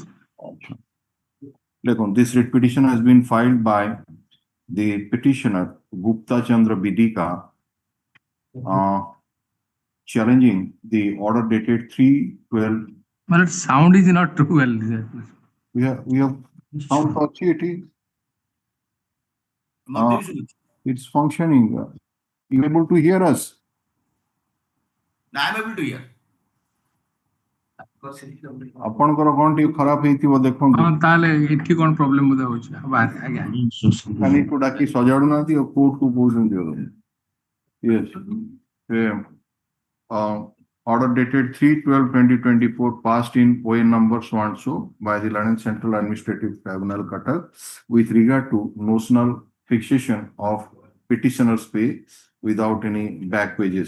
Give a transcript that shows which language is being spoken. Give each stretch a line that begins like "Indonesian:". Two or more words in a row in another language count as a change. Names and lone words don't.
English: Look, this writ petition has been filed by the petitioner Gupta Chandra Bidika, challenging the order dated 3/12. But sound is not too well. We have sound authority. It's functioning. You able to hear us? I am able to hear.
Odia: ଆପଣଙ୍କର କଣ ଟିକେ ଖରାପ ହେଇଥିବ ଦେଖନ୍ତୁ। ହଁ ତାହେଲେ ଏଠି କଣ ପ୍ରୋବ୍ଲେମ ବୋଧେ ହଉଛି ଆଜ୍ଞା ମେକାନିକ କୁ ଡାକି ସଜାଡୁନାହାନ୍ତି ଆଉ କୋର୍ଟ କୁ କହୁଛନ୍ତି
English: yes order dated 3/12/2024 passed in ON number so and so by the London Central Administrative Tribunal Cuttack with regard to notional fixation of petitioner's pay without any back wages.